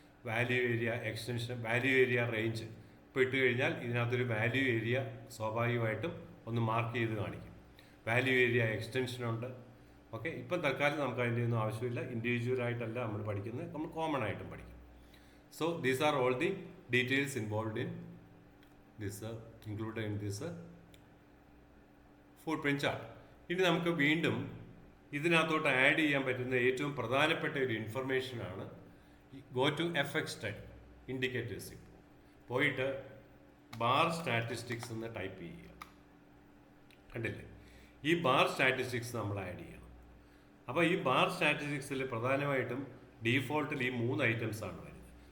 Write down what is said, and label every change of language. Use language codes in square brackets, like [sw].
[ml] Value area extension, value area range ഇപ്പോൾ ഇട്ട് കഴിഞ്ഞാൽ ഇതിനകത്തൊരു വാല്യൂ ഏരിയ സ്വാഭാവികമായിട്ടും ഒന്ന് മാർക്ക് ചെയ്ത് കാണിക്കും. Value area എക്സ്റ്റൻഷനുണ്ട്. ഓക്കെ, ഇപ്പം തൽക്കാലം നമുക്ക് അതിൻ്റെ ഒന്നും ആവശ്യമില്ല. ഇൻഡിവിജ്വലായിട്ടല്ല നമ്മൾ പഠിക്കുന്നത്, നമ്മൾ കോമൺ ആയിട്ടും പഠിക്കും. [en] So these are all the details involved in this included in this footprint chart. [ml] ഇനി നമുക്ക് വീണ്ടും ഇതിനകത്തോട്ട് ആഡ് ചെയ്യാൻ പറ്റുന്ന ഏറ്റവും പ്രധാനപ്പെട്ട ഒരു ഇൻഫർമേഷനാണ് go to FX study indicators. പോയിട്ട് ബാർ സ്റ്റാറ്റിസ്റ്റിക്സ് എന്ന് ടൈപ്പ് ചെയ്യുക. കണ്ടില്ലേ, ഈ ബാർ സ്റ്റാറ്റിസ്റ്റിക്സ് നമ്മൾ ആഡ് ചെയ്യണം. അപ്പോൾ ഈ ബാർ സ്റ്റാറ്റിസ്റ്റിക്സിൽ പ്രധാനമായിട്ടും ഡീഫോൾട്ടിൽ ഈ 3 items ആണ് വരുന്നത്.